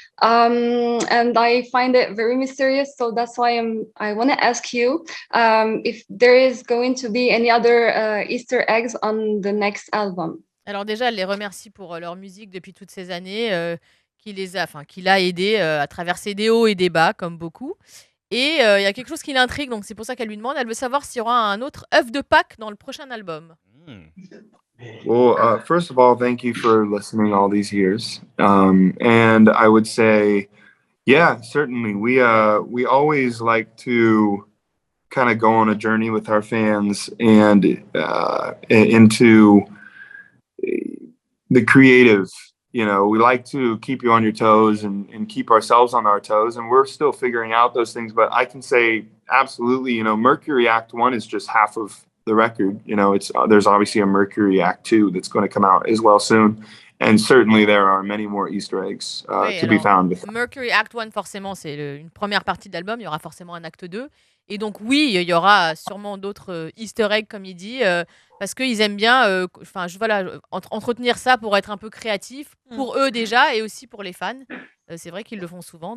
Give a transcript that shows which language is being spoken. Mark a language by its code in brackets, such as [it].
[en] And I find it very mysterious, so that's why I want to ask you if there is going to be any other Easter eggs on the next album. [fr] Alors déjà, elle les remercie pour leur musique depuis toutes ces années, qu'il a aidé à traverser des hauts et des bas, comme beaucoup. Et il y a quelque chose qui l'intrigue, donc c'est pour ça qu'elle lui demande. Elle veut savoir s'il y aura un autre œuf de Pâques dans le prochain album. [en] Well, first of all, thank you for listening all these years. And I would say, yeah, certainly. We always like to kind of go on a journey with our fans and into the creative. You know, we like to keep you on your toes and keep ourselves on our toes. And we're still figuring out those things. But I can say absolutely, you know, Mercury Act 1 is just half of the record. You know, there's obviously a Mercury Act 2 that's going to come out as well soon. And certainly there are many more Easter eggs [fr] Oui, [en] to be found. [fr] Mercury Act 1, forcément, c'est une première partie de l'album. Il y aura forcément un acte 2. Et donc, oui, il y aura sûrement d'autres Easter eggs, comme il dit, parce qu'ils aiment bien entretenir ça pour être un peu créatif, pour eux déjà, et aussi pour les fans. C'est vrai qu'ils le font souvent.